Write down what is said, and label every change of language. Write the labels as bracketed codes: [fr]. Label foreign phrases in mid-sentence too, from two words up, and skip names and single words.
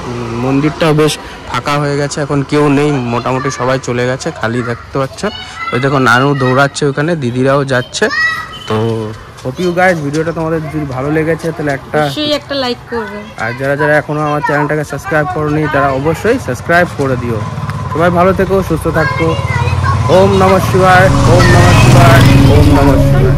[bn] মন্দিরটাও বেশ ফাঁকা হয়ে গেছে, এখন কেউ নেই, মোটামুটি সবাই চলে গেছে, খালি দেখতে পাচ্ছ। ওই দেখো নানু দৌড়াচ্ছে ওখানে, দিদিরাও যাচ্ছে। তো [en] hope you guys [bn] ভিডিওটা তোমাদের যদি ভালো লেগেছে তাহলে একটা লাইক করবে, আর যারা যারা এখনো আমার চ্যানেলটাকে সাবস্ক্রাইব করনি তারা অবশ্যই সাবস্ক্রাইব করে দিও। সবাই ভালো থেকো, সুস্থ থাকো। [sa] ওম নমঃ শিবায়, ওম নমঃ শিবায়, ওম নমঃ শিবায়।